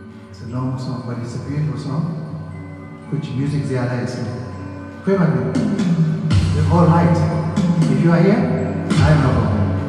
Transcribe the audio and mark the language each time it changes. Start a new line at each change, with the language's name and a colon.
English: It's a long song but it's a beautiful song.
Hindi: कुछ music ज़्यादा है इसमें, कोई बात नहीं,
English: we're all right. If you are here, I have no problem.